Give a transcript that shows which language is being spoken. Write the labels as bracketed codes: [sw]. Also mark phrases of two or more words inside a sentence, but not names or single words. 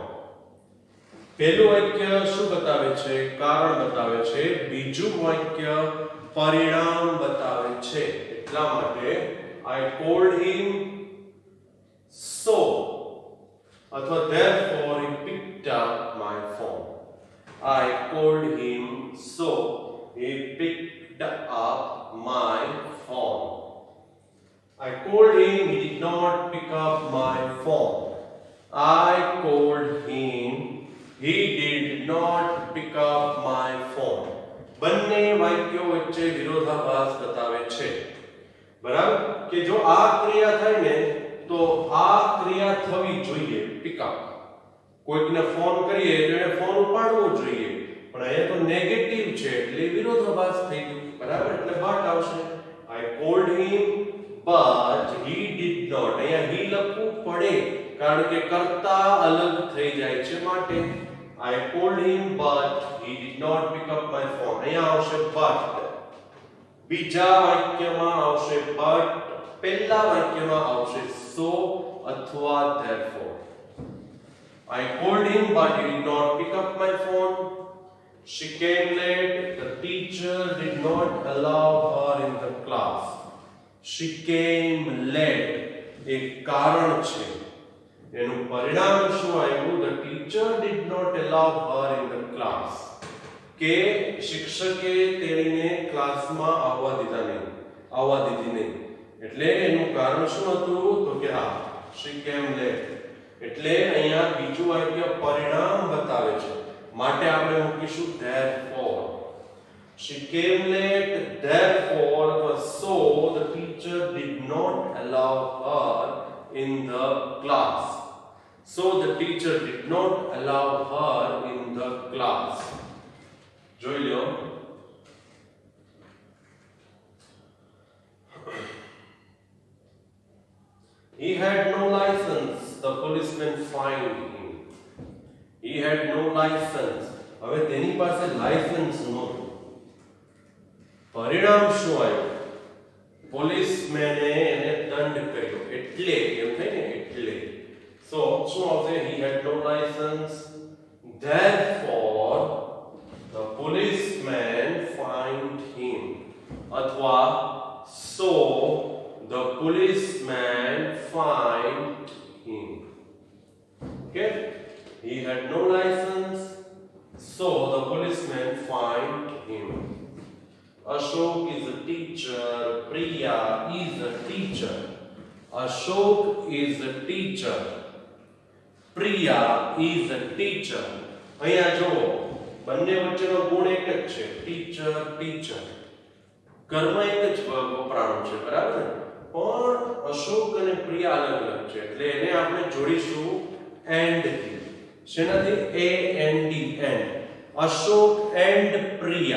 [gu] પહેલું વાક્ય શું બતાવે છે? કારણ બતાવે છે. બીજું વાક્ય પરિણામ બતાવે છે. એટલા માટે [en] I called him so અથવા therefore he picked up my phone. I called him so he picked up my phone. I called him, he did not pick up my phone. I called him, he did not pick up my phone. [gu] બંને વાક્યો વચ્ચે વિરોધાભાસ બતાવે છે. બરાબર? કે જો આ ક્રિયા થાય ને તો આ ક્રિયા થવી જોઈએ, [en] pick up. [gu] કોઈકને ફોન કરીએ તો એને ફોન ઉપાડવો જોઈએ, પણ અહીંયા તો નેગેટિવ છે એટલે વિરોધાભાસ થઈ ગયું. બરાબર? એટલે but આવશે. [en] I called him but he did not. [gu] અહીંયા he લખવું પડે કારણ કે કર્તા અલગ થઈ જાય છે માટે. [en] I called him but he did not pick up my phone. [gu] અહીંયા આવશે but. બીજા વાક્યમાં આવશે but. પહેલા વાક્યમાં આવશે so અથવા therefore. [en] I called him but he did not pick up my phone. She came late. The teacher did not allow her in the class. She came late. [gu] એક કારણ છે. એનું પરિણામ શું આવ્યું? [en] The teacher did not allow her in the class. [gu] કે શિક્ષકે તેણીને ક્લાસમાં આવવા દીધી નહીં. એટલે એનું કારણ શું હતું? તો કે હા, [en] she came late. [gu] એટલે અહીંયા બીજું વાક્ય પરિણામ બતાવે છે. માટે આપણે મૂકીશું therefore. [en] She came late, therefore, so the teacher did not allow her in the class. So the teacher did not allow her in the class. [gu] જોઈ લો. [en] He had no license. The policeman fined him. He had no license. [gu] હવે તેની પાસે લાયસન્સ નહોતું. પરિણામ શું આવ્યું? પોલીસમેને એને દંડ કર્યો. એટલે એમ થાય ને, એટલે. So શું આવશે? [en] He had no license. Therefore the policeman fined him. અથવા so the policeman fined him. Okay? He had no license, so the policeman fined him. Ashok is a teacher. Priya is a teacher. Ashok is a teacher. Priya is a teacher. [gu] અહીંયા જો બંને વચ્ચેનો ગુણ એક જ છે. [en] teacher teacher. [gu] કર્મ એક જ વપરાણું છે, બરાબર? પણ અશોક અને પ્રિયા અલગ અલગ છે. એટલે એને આપણે જોડીશું એન્ડ થી. શેનાથી? [en] A N D એન્ડ. અશોક એન્ડ પ્રિયા.